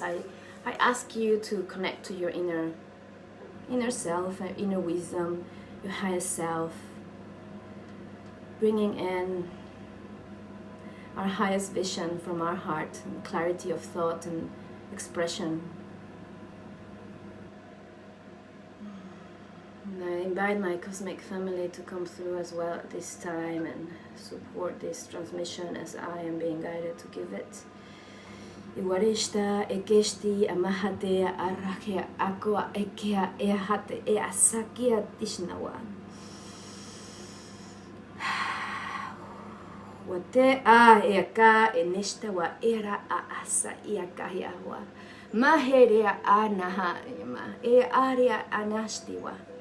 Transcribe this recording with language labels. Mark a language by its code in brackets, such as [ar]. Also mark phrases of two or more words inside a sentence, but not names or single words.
[en] I ask you to connect to your inner self, inner wisdom, your highest self, bringing in our highest vision from our heart and clarity of thought and expression. And I invite my cosmic family to come through as well at this time and support this transmission as I am being guided to give it. Iwarishta ekeshti amahate arakia akwa ekea ehate easakia tishnawa. Wate a eka enishta wa era a asa iakahiawa. Maherea anaha ima e aria anashtiwa.